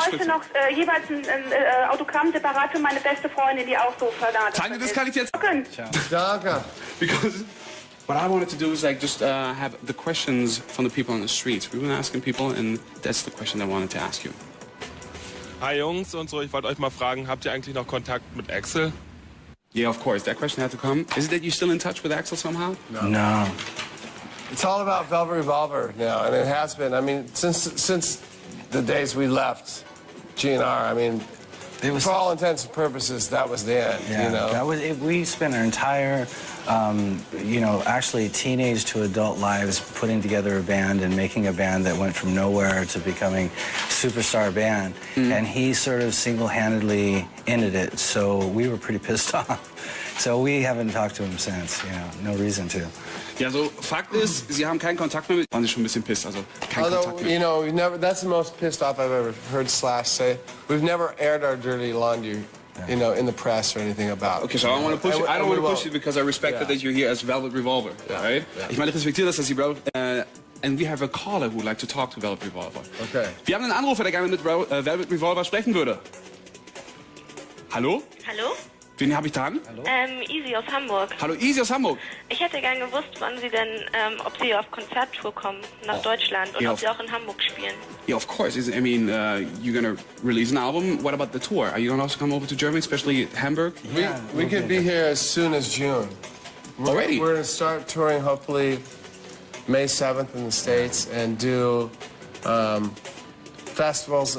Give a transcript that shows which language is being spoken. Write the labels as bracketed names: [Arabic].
[German] ich bräuchte noch jeweils ein Autogramm separat für meine beste Freundin, die auch so verdammt Tanja, das kann ich jetzt... Danke. [English] Because what I wanted to do is like just have the questions from the people on the streets. We've been asking people, and that's the question I wanted to ask you. [German] Hi Jungs und so, ich wollte euch mal fragen, habt ihr eigentlich noch Kontakt mit Axel? [English] Yeah, of course. That question had to come. Is it that you're still in touch with Axel somehow? No. It's all about Velvet Revolver now, and it has been. I mean, since the days we left GNR, I mean, for all intents and purposes, that was the end. Yeah, you know? that was it. We spent our entire, you know, actually teenage to adult lives putting together a band and making a band that went from nowhere to becoming a superstar band. And he sort of single-handedly ended it, so we were pretty pissed off. So we haven't talked to him since, you know, no reason to. [German] Ja, so Fakt ist, Sie haben keinen Kontakt mehr mit... Waren Sie schon ein bisschen pissed, also kein Kontakt mehr. [English] You know, we've never. That's the most pissed off I've ever heard Slash say. We've never aired our dirty laundry, you know, in the press or anything about. Okay, so I don't want to push you. I don't want to push you because I respect that you're here as Velvet Revolver, right? Yeah. [German] Ich meine, ich respektiere das, dass Sie [English] and we have a caller who would like to talk to Velvet Revolver. Okay. [German] Wir haben einen Anrufer, der gerne mit Velvet Revolver sprechen würde. Hallo? Hallo? Wen habe ich dran? Easy aus Hamburg. Hallo, Easy aus Hamburg. Ich hätte gern gewusst, wann Sie denn, ob Sie auf Konzerttour kommen nach Deutschland und ob Sie auch in Hamburg spielen. [English] Yeah, of course. I mean, you're gonna release an album. What about the tour? Are you gonna also come over to Germany, especially Hamburg? We could be here as soon as June. Already? We're going to start touring hopefully May 7th in the States and do festivals.